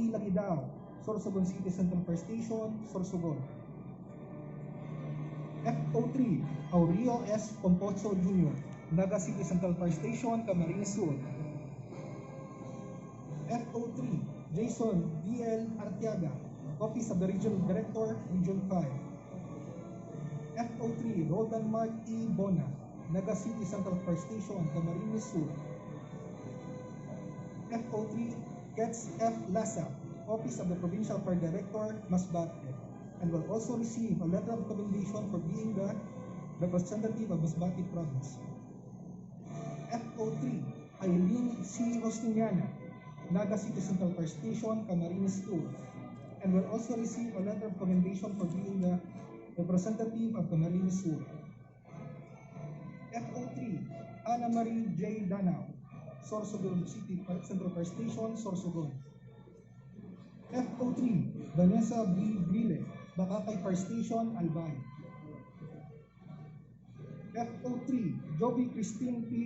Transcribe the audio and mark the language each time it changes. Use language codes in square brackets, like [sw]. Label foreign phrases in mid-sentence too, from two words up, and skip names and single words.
[en] Lagidao, Sorsogon City Central Fire Station, Sorsogon. FO3, Aurelio S. Pomposo Jr., Naga City Central Fire Station, Camarines Sur. FO3, Jason D.L. Artiaga, Office of the Regional Director, Region 5. FO3, Roldan Mark E. Bona, Naga City Central Fire Station, Camarines Sur. FO3, Ketz F. Lasa, Office of the Provincial Fire Director, Masbate, and will also receive a letter of commendation for being the representative of Masbate Province. FO3, Aileen C. Hostiniana, Naga City Central Fire Station, Camarines Sur, and will also receive a letter of commendation for being the representative of Camarines Sur. FO3, Ana Marie J. Danao, Sorsogon City Central Fire Station, Sorsogon. FO3, Vanessa B. Brile, Bakakay Fire Station, Albay. FO3, Joby Christine P.